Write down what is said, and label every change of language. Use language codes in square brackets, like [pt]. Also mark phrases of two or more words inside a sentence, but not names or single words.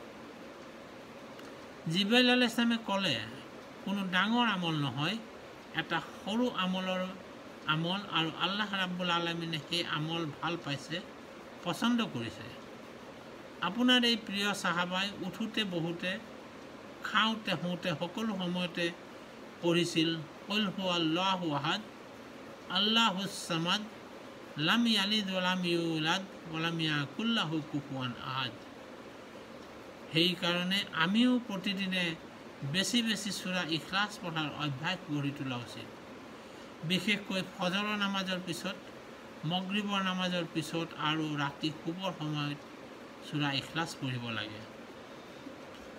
[as] জিব্ৰাইল [ar] عليه السلام [as] ক'লে, কোনো ডাঙৰ আমল নহয়, এটা সৰু আমল আৰু আল্লাহ ৰাব্বুল আলামিনে সেই আমল ভাল পাইছে, পচন্দ কৰিছে। আপোনাৰ এই প্ৰিয় সাহাবাই উঠোতে বহোতে খাওঁতে শুওঁতে সকলো সময়তে পঢ়িছিল [ar] قل هو الله أحد، الله الصمد، لم يلد ولم يولد ولم يكن له كفوا أحد. [as] সেইকাৰণে আমিও প্ৰতিদিনে বেছি বেছি সূৰা ইখলাছ পঢ়াৰ অভ্যাস গঢ়ি তোলা উচিত। বিশেষকৈ ফজৰৰ নামাজৰ পিছত, মগৰিবৰ নামাজৰ পিছত আৰু ৰাতি শুবৰ সময়ত সূৰা ইখলাছ পঢ়িব লাগে।